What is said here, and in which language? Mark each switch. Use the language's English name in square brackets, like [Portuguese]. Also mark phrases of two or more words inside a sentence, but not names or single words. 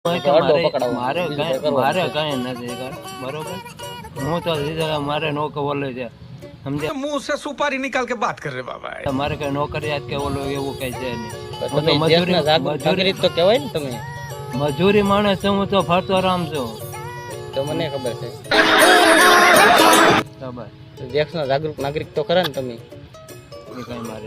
[Gujarati] મારે કઈ નથી બરોબર, હું તો મારે નોકરી છે સમજે, [Hindi] मुंह से सुपारी निकाल के बात कर रहे बाबा, [Gujarati] મારે કઈ નોકરિયાત કે ઓલો એવું કઈ છે નહીં. તમે દેશના જાગૃત નાગરિક તો કહેવાય ને તમે. મજૂરી માણસ છું, હું તો ફરતો રામ છું. તો મને ખબર છે. ખબર દેશના જાગૃત નાગરિક તો ખરા ને તમે. એ કઈ મારે